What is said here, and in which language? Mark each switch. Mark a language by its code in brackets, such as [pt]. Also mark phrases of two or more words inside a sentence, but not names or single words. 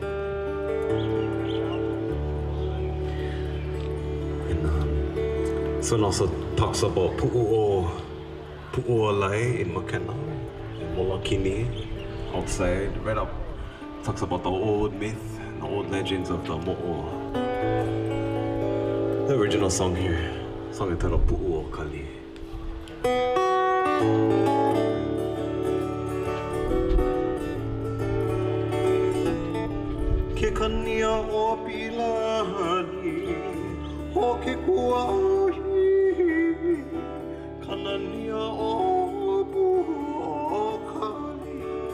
[en] And this one also talks about Pu'u'olai in Makena, in Molokini, outside, right up. Talks about the old myth, the old legends of the mo'o. The original song here, song entitled Pu'u'okali. [haw] Ke kania o pilani, ho ke kuahi, kanania o pu'u'okali.